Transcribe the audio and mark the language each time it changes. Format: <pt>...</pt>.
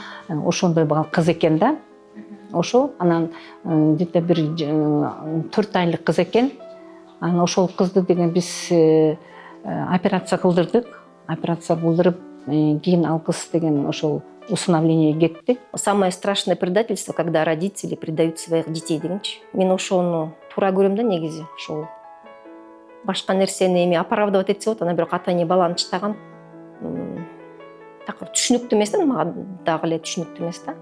<ky>Ошондой кыз экен да. Ошо анан где-то бир 4 айлык кыз экен. Анан ошол кызды деген биз операция кылдырдык. Операция кылдырып, кийин ал кыз деген ошол усыновление кетти.</ky> <ru>Самое страшное предательство, когда родители предают своих детей дегенчи.</ru> <ky>Мен ошону туура көрөм да негизи. Ошол башка нерсени эми оправдывать этсе болот, анан бирок ата эне баланы чытаган. Такыр түшүнүктүү эмес да, мага дагы эле түшүнүктүү эмес да.</ky>